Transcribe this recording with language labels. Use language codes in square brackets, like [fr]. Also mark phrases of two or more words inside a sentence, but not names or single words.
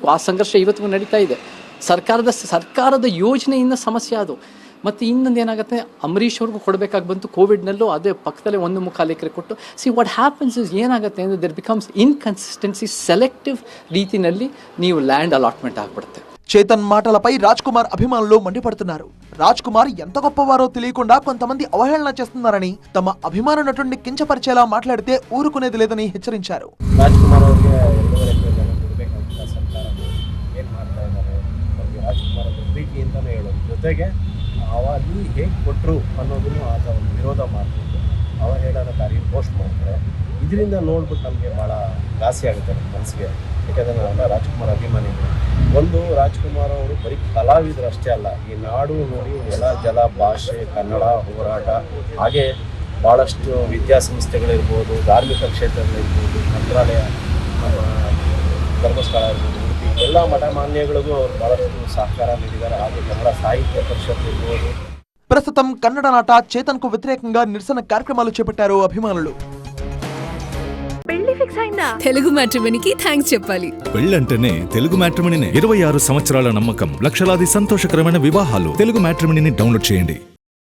[kn] ಆ ಸಂಘರ್ಷ ಇವತ್ತಿಗೂ ನಡೀತಾ ಇದೆ. ಸರ್ಕಾರದ ಯೋಜನೆಯಿಂದ ಸಮಸ್ಯೆ ಅದು. ಮತ್ತು ಇನ್ನೊಂದು ಏನಾಗುತ್ತೆ, ಅಂಬರೀಷ್ ಅವ್ರಿಗೂ ಕೊಡಬೇಕಾಗಿ ಬಂತು ಕೋವಿಡ್ನಲ್ಲೂ, ಅದೇ ಪಕ್ಕದಲ್ಲೇ 1.25 ಎಕರೆ ಕೊಟ್ಟು. [en] see what happens is [kn] ಏನಾಗುತ್ತೆ ಅಂದರೆ [en] there becomes inconsistency, [kn] ಸೆಲೆಕ್ಟಿವ್ ರೀತಿಯಲ್ಲಿ ನೀವು [en] land allotment [kn] ಆಗ್ಬಿಡುತ್ತೆ. [te] చేతన్ మాటలపై రాజ్ కుమార్ అభిమానులు మండిపడుతున్నారు. రాజ్ కుమార్ ఎంత గొప్పవారో తెలియకుండా కొంతమంది అవహేళన చేస్తున్నారని, తమ అభిమాన నటుడిని కించపరిచేలా మాట్లాడితే ఊరుకునేది లేదని హెచ్చరించారు. [kn] ರಾಜ್ ಕುಮಾರ್ ಅವರಿಗೆ 2.5 ಎಕರೆ ಕೊಡಬೇಕಂತ ಸರ್ಕಾರ ಏನು ಮಾಡ್ತಾ ಇದ್ದಾರೆ, ಅವ್ರಿಗೆ ರಾಜ್ ಕುಮಾರ್ ಅವರ ಪ್ರೀತಿ ಅಂತಲೇ ಹೇಳೋದು ಜೊತೆಗೆ ಅಲ್ಲಿ ಹೇಗೆ ಕೊಟ್ಟರು ಅನ್ನೋದನ್ನು ಆತ ಒಂದು ವಿರೋಧ ಮಾಡಿಕೊಂಡು ಅವಹೇಳನಕಾರಿ ಪೋಸ್ಟ್ ಮಾಡ್ತಾರೆ. ಇದರಿಂದ ನೋಡ್ಬಿಟ್ಟು ನಮಗೆ ಭಾಳ ಘಾಸಿ ಆಗುತ್ತೆ ನಮ್ಮ ಮನಸ್ಸಿಗೆ. ಯಾಕೆಂದರೆ ನಾವೆಲ್ಲ ರಾಜ್ಕುಮಾರ್ ಅಭಿಮಾನಿಗಳು. ಒಂದು ರಾಜ್ಕುಮಾರ್ ಅವರು ಬರೀ ಕಲಾವಿದರು ಅಷ್ಟೇ ಅಲ್ಲ, ಈ ನಾಡು ನೋಡಿ ನೆಲ ಜಲ ಭಾಷೆ ಕನ್ನಡ ಹೋರಾಟ, ಹಾಗೆ ಭಾಳಷ್ಟು ವಿದ್ಯಾಸಂಸ್ಥೆಗಳಿರ್ಬೋದು, ಧಾರ್ಮಿಕ ಕ್ಷೇತ್ರಗಳಿರ್ಬೋದು, ಮಂತ್ರಾಲಯ, ಧರ್ಮಸ್ಥಳ ಇರ್ಬೋದು, ಉಡುಪಿ, ಎಲ್ಲ ಮಠಮಾನ್ಯಗಳಿಗೂ ಅವರು ಭಾಳಷ್ಟು ಸಹಕಾರ ನೀಡಿದ್ದಾರೆ. ಹಾಗೆ ಕನ್ನಡ ಸಾಹಿತ್ಯ ಪರಿಷತ್ ಇರ್ಬೋದು. [te] ప్రస్తుతం కన్నడ నట చేతన్ కు వ్యతిరేకంగా నిరసన కార్యక్రమాలు చేపట్టారు అభిమానులు. పెళ్లి ఫిక్స్ అయిందా? తెలుగు మ్యాట్రిమోనీకి థ్యాంక్స్ చెప్పాలి. పెళ్ళంటేనే తెలుగు మ్యాట్రిమోనీనే. 26 సంవత్సరాల నమ్మకం, లక్షలాది సంతోషకరమైన వివాహాలు. తెలుగు మ్యాట్రిమోనీని డౌన్లోడ్ చేయండి.